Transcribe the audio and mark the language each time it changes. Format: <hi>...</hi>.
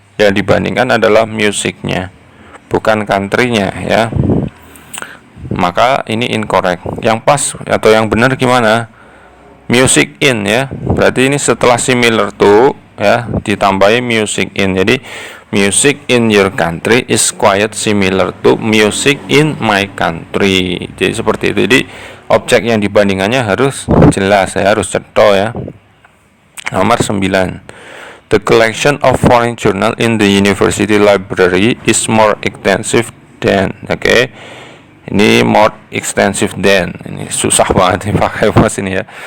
<id>Yang dibandingkan adalah musiknya, bukan country-nya ya. Maka ini incorrect. Yang pas atau yang benar gimana? Music in ya. Berarti ini setelah</id> <en>similar to</en> <id>ya ditambahi</id> <en>music in.</en> <id>Jadi</id> <en>music in your country is quite similar to music in my country.</en> <id>Jadi seperti itu. Jadi objek yang dibandingannya harus jelas ya, harus cetha ya. Nomor 9,</id> <en>the collection of foreign journal in the university library is more extensive than.</en> <id>Oke. Ini</id> <en>more extensive than.</en> <id>Ini susah banget dipakai mas ini ya.</id>